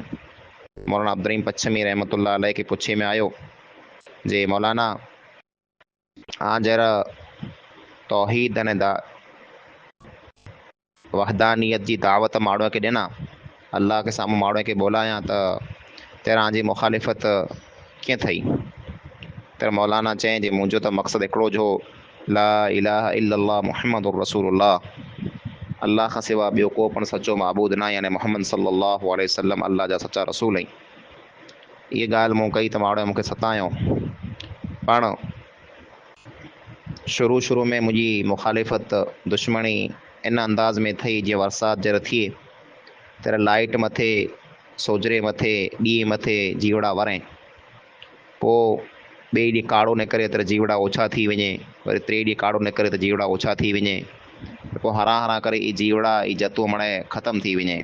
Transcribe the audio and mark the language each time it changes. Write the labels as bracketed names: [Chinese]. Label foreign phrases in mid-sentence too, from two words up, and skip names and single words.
[Sindhi] मौलाना अब्दुर्रहीम पच्छमी [Arabic] رحمة الله عليه [Sindhi] खे पुछे में आयो जे मौलाना हाँ जरा तौहीद अने वहदानियत जी दावत माण्हूअ खे ॾिना, अल्लाह के साम्हूं माण्हूअ खे ॿोलायां, त तेरा जी मुखालिफ़त कीअं थई? त मौलाना चई जे मुंहिंजो त मक़सदु हिकिड़ो जो [Arabic] لا إله إلا الله محمد رسول الله, [Sindhi] अल्लाह खां सवाइ ॿियो को पण सचो माबूद न आहे, यानी मोहम्मद [Arabic] صلى الله عليه وسلم [Sindhi] अल्लाह जा सचा रसूल आहिनि। इहा ॻाल्हि मूं कई त माण्हू मूंखे सतायो। पाण शुरू में मुंहिंजी मुखालिफ़त दुश्मनी इन अंदाज़ में थी जीअं बरसाति जहिड़ो थिए त लाइट मथे, सोजरे मथे, ॾींहं मथे जीवड़ा वरें, पोइ ॿिए ॾींहुं काड़ो निकिरे त जीवड़ा ओछा थी वञे, वरी टे ॾींहुं काड़ो निकिरे त जीवड़ा ओछा थी वञे, पोइ हरा हरा करे ई जीवड़ा ई जतूं मणे ख़तमु थी वञे।